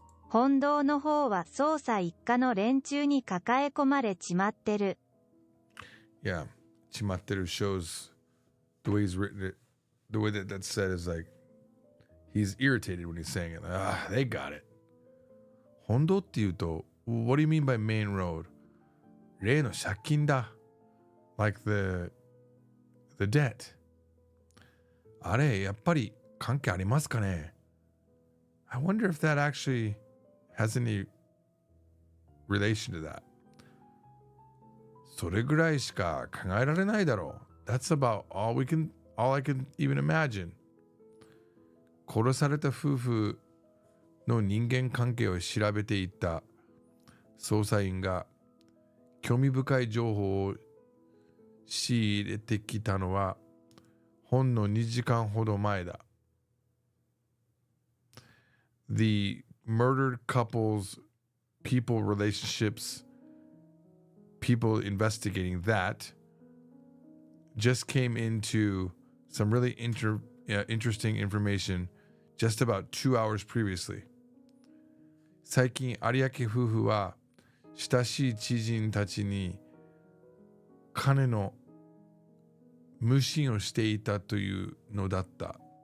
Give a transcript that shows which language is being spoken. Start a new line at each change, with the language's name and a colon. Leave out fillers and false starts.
Japanese: Hondoの方は捜査一課の連中に抱え込まれちまってる.
English: Yeah, chimatteru shows the way he's written it. The way that's said is like he's irritated when he's saying it. They got it.
Japanese: Hondo って言うと
English: what do you mean by main road?
Japanese: 例の借金だ.
English: Like the debt.
Japanese: あれ、やっぱり関係ありますかね?
English: I wonder if that actually has any relation to that.
Japanese: それぐらいしか考えられないだろう.
English: That's about all I can even imagine.
Japanese: 殺された夫婦の人間関係を調べていた捜査員が興味深い情報を仕入れてきたのはほんの2時間ほど前だ.
English: The murdered couples, people relationships, people investigating that just came into some really interesting information just about 2 hours previously.
Japanese: 最近有明夫婦は親しい知人たちに金の無心をしていたというのだった